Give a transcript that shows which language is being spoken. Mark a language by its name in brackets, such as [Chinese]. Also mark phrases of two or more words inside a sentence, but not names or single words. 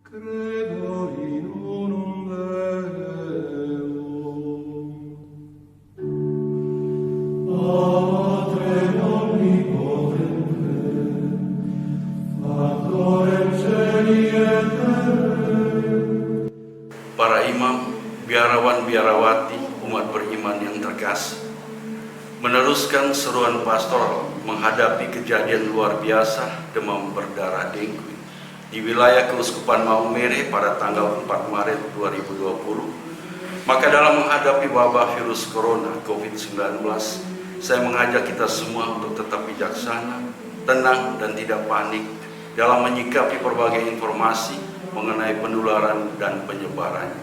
[Latin] Credo in unum Deum, Patrem omnipotentem, Factorem caeli et terrae. [Indonesian] Para imam, biarawan-biarawati, umat beriman yang terkasih, meneruskan seruan pastoral menghadapi kejadian luar biasa demam berdarah dengue di wilayah Keuskupan Maumere pada tanggal 4 Maret 2020, maka dalam menghadapi wabah virus corona COVID-19, saya mengajak kita semua untuk tetap bijaksana, tenang, dan tidak panik dalam menyikapi berbagai informasi mengenai penularan dan penyebarannya.